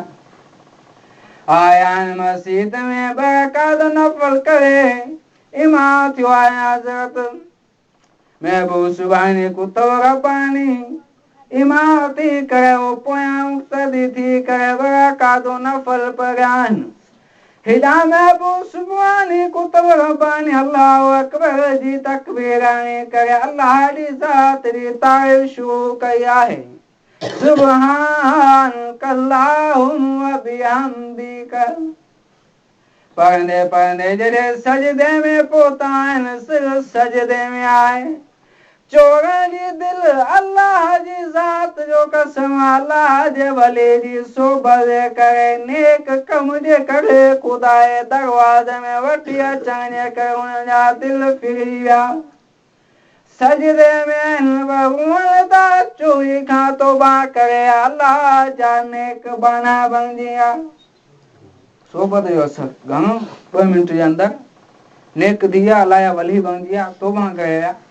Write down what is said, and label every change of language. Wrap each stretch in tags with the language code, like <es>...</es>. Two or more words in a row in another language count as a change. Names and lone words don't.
<sd>आया आहिनि मस्जिद में ॿ रकात नफ़ल करे, इमाम थियो आहे हज़रत महबूब सुभाणे कुतब रब्बानी इमाम थी करे पोयां मुक़्तदी थी करे ॿ रकात नफ़ल पढ़िया आहिनि। हेॾा महबूब सुभाणे कुतब रब्बानी अल्लाहु अकबर जी तकबीर हणी करे अल्लाह जी ज़ात जी तारीफ़ शुरू कई आहे।</sd> <ar>سبحانك اللهم وبحمدك,</ar> <sd>पढ़ंदे पढ़ंदे जॾहिं सजदे में पहुता आहिनि सिर सजदे में आहे चोरनि जी दिलि अलाह जी ज़ात जो कसम अलाह जे वली जी सोबत जे करे नेक कम जे करे ख़ुदा जे दरवाज़े में वठी अचण जे करे उन्हनि जा दिलि फिरी विया सजदे में आहिनि पर था चोरी खां तौबा करे अलाह जा नेक बाना बणिजी विया सोबत जो असर घणो 2 मिंट जे अंदरि नेक थी विया अलाह जा वली बणिजी विया तौबा करे विया</sd>